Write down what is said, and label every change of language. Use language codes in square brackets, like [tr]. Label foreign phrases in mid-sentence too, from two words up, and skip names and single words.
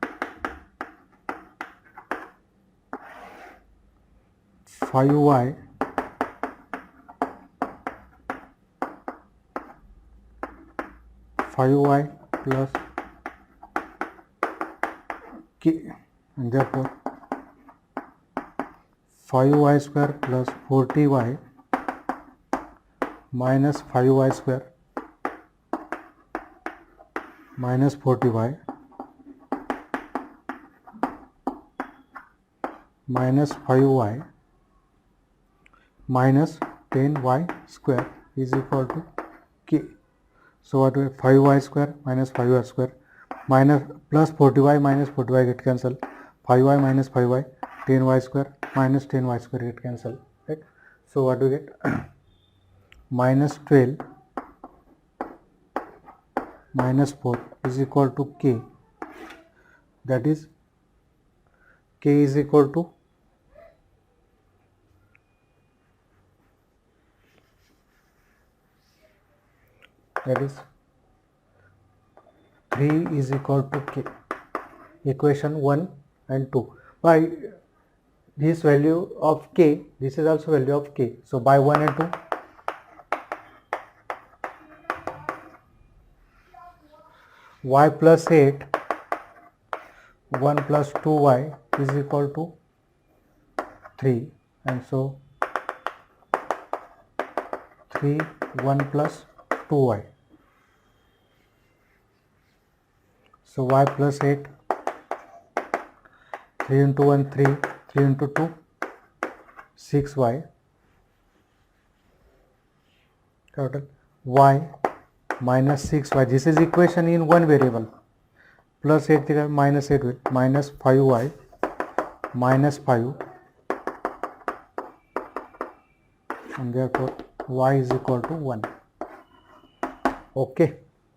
[en] 5y plus k and therefore 5y square plus 40y minus 5y square minus 40y minus 5y minus 10y square is equal to k. So what we 5y square minus 5y square minus plus 40y minus 40y get cancel 5y minus 5y 10y square minus 10y square get cancel, right? So what do we get? Minus 12 minus 4 is equal to k, that is k is equal to that is 3 is equal to k. Equation 1 and 2 by this value of k, this is also value of k. So by 1 and 2 y plus 8 1 plus 2y is equal to 3, and so 3 1 plus 2y. So y plus 8, 3 into 1 3, 3 into 2 6y, total y minus 6y. This is equation in one variable. Plus 8 minus 8 will minus 5y minus 5, and therefore y is equal to 1. Okay.